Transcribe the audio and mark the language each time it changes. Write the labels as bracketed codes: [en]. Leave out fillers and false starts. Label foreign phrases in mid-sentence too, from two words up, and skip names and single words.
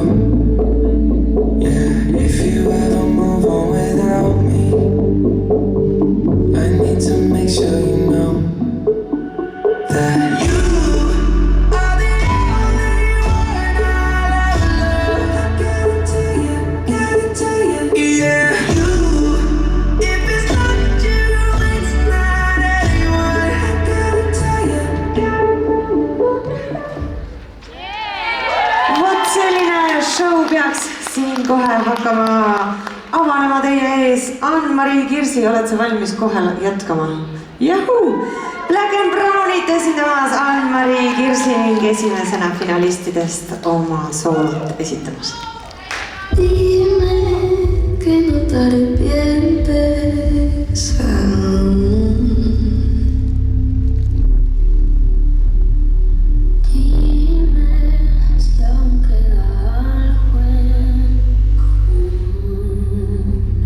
[en] Yeah, if you ever move on without me, I need to make sure you know that you are the only one I'll ever love. Give it to you, yeah. You, if it's not you, it's not anyone. Give it to you. [et] Vot selline show peaks siin kohe hakkama avanema teie ees. Ann-Mari Kirsi, oled sa valmis kohe jätkama? Jahuu! Black and Brownit esindamas Ann-Mari Kirsi ning esimesena finalistidest oma soolot esitamas. [es] Dime que no te arrepientes aún. Dime si aún queda algo en común.